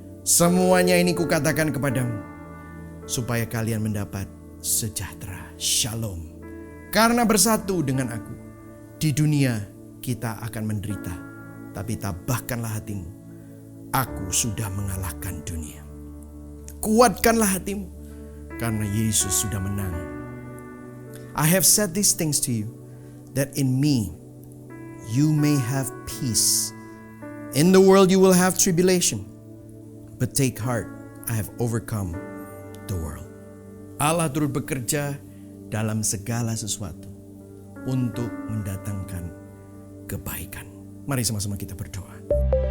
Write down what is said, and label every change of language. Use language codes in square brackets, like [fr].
[id] Semuanya ini kukatakan kepadamu supaya kalian mendapat sejahtera, shalom. Karena bersatu dengan aku, di dunia kita akan menderita. Tapi tabahkanlah hatimu, aku sudah mengalahkan dunia. Kuatkanlah hatimu, karena Yesus sudah menang. [en] I have said these things to you, that in me you may have peace. In the world you will have tribulation, but take heart, I have overcome the world. [id] Allah turut bekerja dalam segala sesuatu untuk mendatangkan kebaikan. Mari sama-sama kita berdoa.